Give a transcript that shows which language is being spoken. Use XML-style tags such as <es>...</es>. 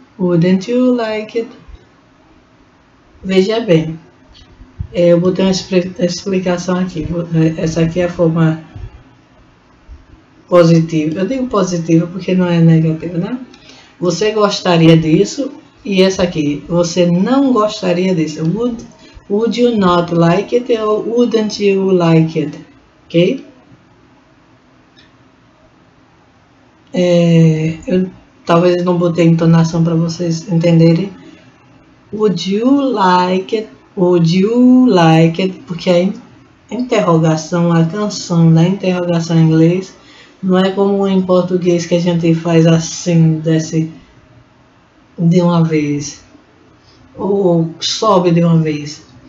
<en>Wouldn't you like it?</en> <pt>Veja bem. Eu botei uma explicação aqui. Essa aqui é a forma positiva. Eu digo positiva porque não é negativa, né? Você gostaria disso? E essa aqui, você não gostaria disso.</pt> <en>Would you not like it or wouldn't you like it? Ok?</en> <pt>Eu talvez não botei entonação para vocês entenderem.</pt> <en>Would you like it? Would you like it?</en> <pt>Porque a interrogação, a canção da interrogação em inglês não é como em português que a gente faz assim, desce de uma vez, ou sobe de uma vez.</pt>